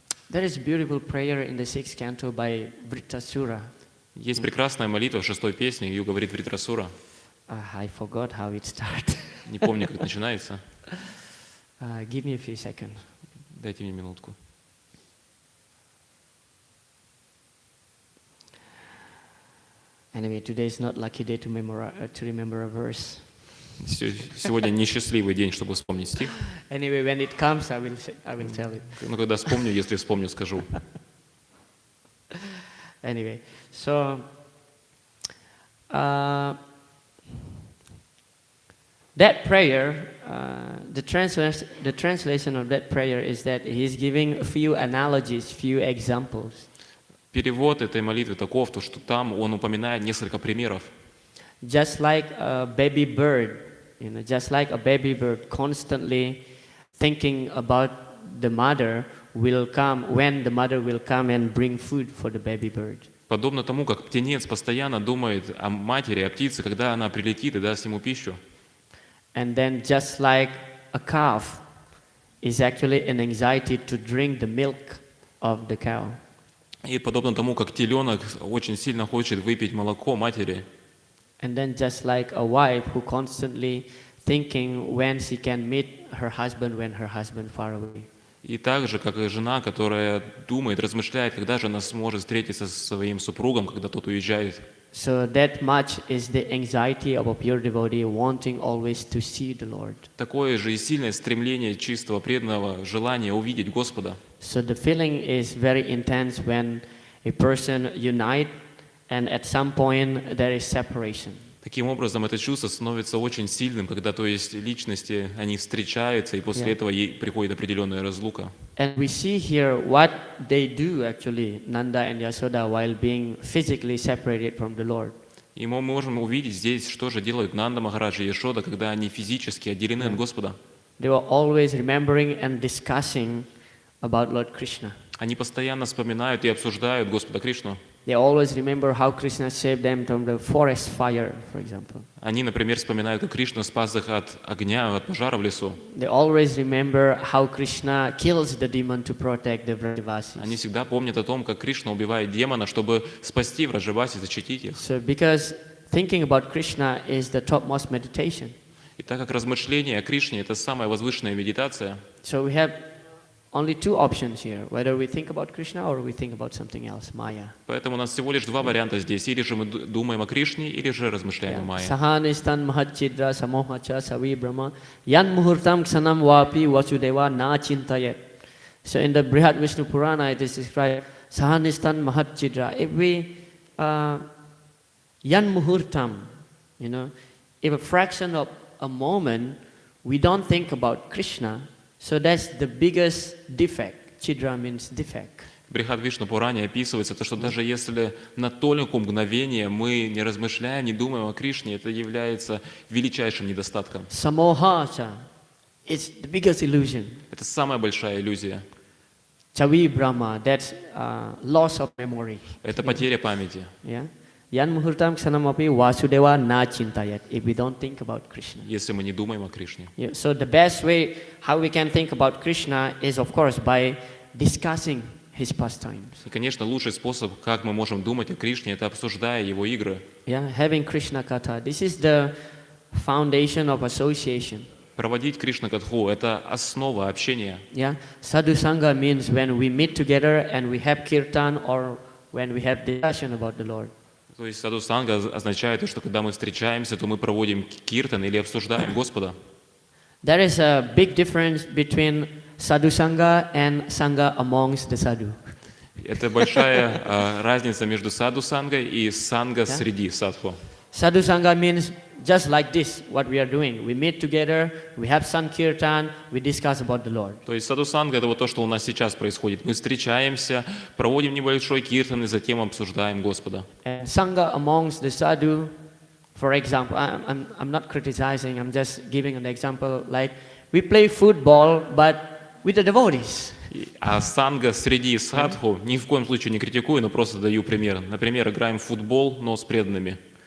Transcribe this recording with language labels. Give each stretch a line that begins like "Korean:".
English: There is a beautiful prayer in the 6th canto by Vritrasura.
Russian: Есть прекрасная молитва в 6-й песне, ее говорит Вритрасура.
English: I forgot how it starts.
Russian: Не помню, как это начинается.
English: Give me a few seconds.
Russian: Дайте мне минутку.
English: Anyway, today is not lucky day to remember a verse.
Russian: Сегодня несчастливый день, чтобы вспомнить стих.
English: Anyway, when it comes, I will tell it.
Russian: Но когда вспомню, если вспомню, скажу.
English: Anyway, so that prayer, the translation of that prayer is that he's giving a few analogies, few examples.
Russian: Перевод этой молитвы таков, то, что там он упоминает несколько примеров.
English: Just like a baby bird, just like a baby bird constantly thinking about the mother will come, when the mother will come and bring food for the baby bird.
Russian: Подобно тому, как птенец постоянно думает о матери, о птице, когда она прилетит и даст ему пищу.
English: And then just like a calf is actually an anxiety to drink the milk of the cow.
Russian: И подобно тому, как теленок очень сильно хочет выпить молоко матери.
English: And then just like a wife who constantly thinking when she can meet her husband when her husband far away.
Russian: И так же, как и жена, которая думает, размышляет, когда же она сможет встретиться со своим супругом, когда тот уезжает.
English: So that much is the anxiety of a pure devotee wanting always to see the Lord.
Russian: Такое же и сильное стремление чистого преданного, желание увидеть Господа.
English: So the feeling is very intense when a person unite and at some point there is separation.
Russian: Таким образом, это чувство становится очень сильным, когда, то есть, личности, они встречаются, и после этого ей приходит определенная разлука.
English: And we see here what they do actually, Nanda and Yasoda, while being physically separated from the Lord.
Russian: И мы можем увидеть здесь, что же делают Нанда Махараджа и Яшода, когда они физически отделены от Господа.
English: They were always remembering and discussing about Lord Krishna.
Russian: Они постоянно вспоминают и обсуждают Господа Кришну.
English: They always remember how Krishna saved them from the forest fire, for example.
Russian: Они, например, вспоминают, как Кришна спас их от огня, от пожара в лесу.
English: They always remember how Krishna kills the demon to protect the Vrajavasis.
Russian: Они всегда помнят о том, как Кришна убивает демона, чтобы спасти Враджаваси, защитить их.
English: So because thinking about Krishna is the topmost meditation.
Russian: И так как размышление о Кришне – это самая возвышенная медитация,
English: So we have only two options here, whether we think about Krishna or we think about something else, Maya.
Russian: поэтому у нас всего лишь два варианта здесь. Или же мы думаем о Кришне, или же размышляем о Майе.
Sanskrit: Sahanistan mahachidra samohacha savi brahma yan muhurtam ksanam vapi vasudeva na chintayet.
English: So in the Brihad Vishnu Purana it is described,
Sanskrit: Sahanistan mahachidra.
English: If we,
Sanskrit: yan muhurtam,
English: if a fraction of a moment we don't think about Krishna, so that's the biggest defect. Chidra means defect.
Russian: В Брихад Вишну Пуране описывается то, что даже если на толику мгновения мы не размышляем, не думаем о Кришне, это является величайшим недостатком.
English: Samohacha is the biggest illusion.
Russian: Это самая большая иллюзия.
English: Chavi Brahma, that's loss of memory.
Russian: Это потеря памяти.
English: Yeah.
Sanskrit: Yan muhurtam ksanamapi vasudeva na chintayat,
English: if we don't think about Krishna.
Russian: Если мы не думаем о Кришне.
English: Yeah. So the best way how we can think about Krishna is, of course, by discussing his pastimes.
Russian: И, конечно, лучший способ, как мы можем думать о Кришне, это обсуждая его игры.
English: Yeah, having Krishna Katha. This is the foundation of association.
Russian: Проводить Кришна-катху – это основа общения.
English: Yeah. Sadhu Sangha means when we meet together and we have kirtan or when we have discussion about the Lord.
Russian: То есть саду-санга означает, что когда мы встречаемся, то мы проводим киртан или обсуждаем Господа.
English: There is a big difference between sadhu sangha and sangha amongst the sadhu.
Russian: Это большая разница между саду-сангой и санга среди садху.
English: Sadhu sangha means just like this, what we are doing. We meet together, we have Sankirtan, we discuss about the Lord.
Russian: То есть садхусанга — это вот то, что у нас сейчас происходит. Мы встречаемся, проводим небольшой киртан и затем обсуждаем Господа.
English: And Sangha amongst the sadhu, for example, I'm not criticizing, I'm just giving an example. Like we play football, but with the devotees.
Russian: А санга среди садху ни в коем случае не критикую, но просто даю пример. Например, играем в футбол, но с преданными.